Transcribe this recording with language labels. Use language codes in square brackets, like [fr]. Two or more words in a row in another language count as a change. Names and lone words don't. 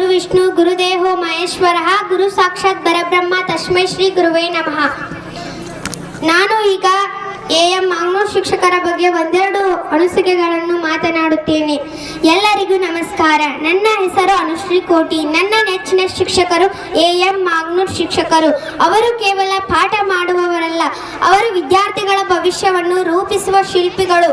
[sa] ವಿಷ್ಣು ಗುರುದೇವೋ ಮಹೇಶ್ವರಃ ಗುರು ಸಾಕ್ಷಾತ್ ಪರಬ್ರಹ್ಮ ತಸ್ಮೈ ಶ್ರೀ ಗುರುವೇ ನಮಃ. [kn] ನಾನು ಈಗ ಎಎಂ ಮಾಗನೂರು ಶಿಕ್ಷಕರ ಬಗ್ಗೆ ಒಂದೆರಡು ಅನಿಸಿಕೆಗಳನ್ನು ಮಾತನಾಡುತ್ತೇನೆ. ಎಲ್ಲರಿಗೂ ನಮಸ್ಕಾರ. ನನ್ನ ಹೆಸರು ಅನುಶ್ರೀ ಕೋಟಿ. ನನ್ನ ನೆಚ್ಚಿನ ಶಿಕ್ಷಕರು ಎಎಂ ಮಾಗನೂರು ಶಿಕ್ಷಕರು. ಅವರು ಕೇವಲ ಪಾಠ ಮಾಡುವವರಲ್ಲ, ಅವರು ವಿದ್ಯಾರ್ಥಿಗಳ ಭವಿಷ್ಯವನ್ನು ರೂಪಿಸುವ ಶಿಲ್ಪಿಗಳು.